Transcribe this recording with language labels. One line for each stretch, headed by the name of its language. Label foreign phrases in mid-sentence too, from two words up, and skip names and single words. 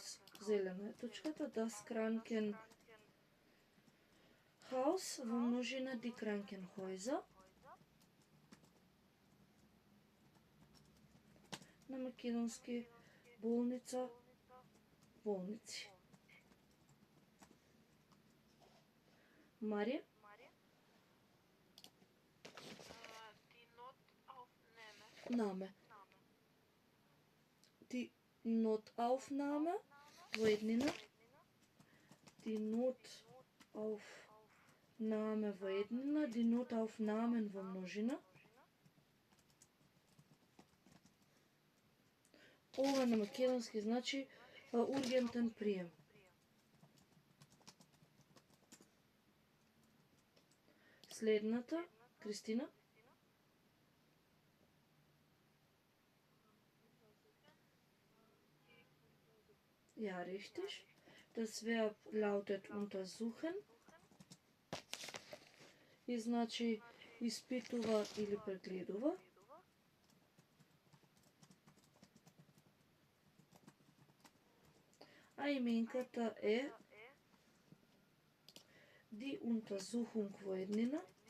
Macedonian: Зелена е точката.
German: Das Krankenhaus
Macedonian: во множина
German: die Krankenhäuser.
Macedonian: На македонски болница во болници. Марија?
German: Die Notaufnahme. Name. Die Notaufnahme
Macedonian: во еднина.
German: Die Notaufnahme
Macedonian: во еднина.
German: Die Notaufnahmen
Macedonian: во множина. Ова на македонски значи ургентен прием. Следната, Кристина.
German: Ja, richtig. Das Verb lautet untersuchen.
Macedonian: И значи испитува или прегледува. А именката е
German: die Untersuchung
Macedonian: во еднина.